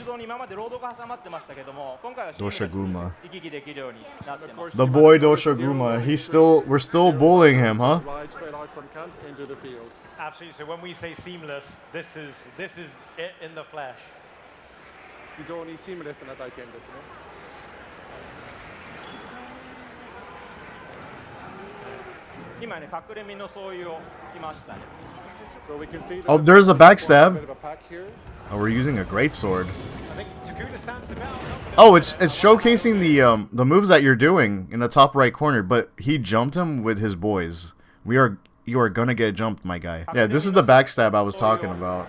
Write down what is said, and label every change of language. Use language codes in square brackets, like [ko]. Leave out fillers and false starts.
[ja] ルドに今までロードが挟まってましたけども、今回は [en] Doshaguma. [ja] 行き来できるようになってます。 [en] The boy Doshaguma, we're still bullying him, huh? Ride straight out from camp into the field. Absolutely. So when we say seamless, this is it in the flesh. [ja] 非常にシームレスな体験ですね。今ね、隠れ身のそういうを来ましたね。 [en] So we can see that Oh, there's a backstab. a bit of a pack here. Oh, we're using a great sword. I think Takuda stands him out. Oh, it's showcasing the moves that you're doing in the top right corner, but he jumped him with his boys. You are gonna get jumped, my guy. Yeah, this is the backstab I was talking about.